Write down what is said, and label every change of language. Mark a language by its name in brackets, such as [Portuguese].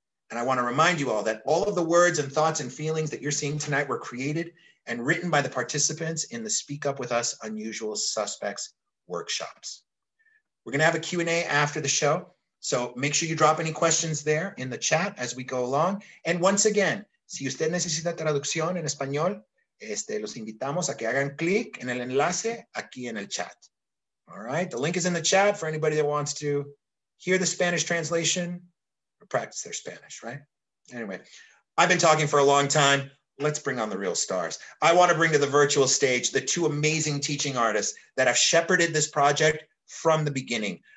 [English] And I want to remind you all that all of the words and thoughts and feelings that you're seeing tonight were created and written by the participants in the Speak Up With Us Unusual Suspects workshops. We're going to have a Q&A after the show. So make sure you drop any questions there in the chat as we go along. And once again, [Spanish] si usted necesita traducción en español, los invitamos a que hagan clic en el enlace aquí en el chat. [English] All right, the link is in the chat for anybody that wants to hear the Spanish translation or practice their Spanish, right? Anyway, I've been talking for a long time. Let's bring on the real stars. I want to bring to the virtual stage the two amazing teaching artists that have shepherded this project from the beginning.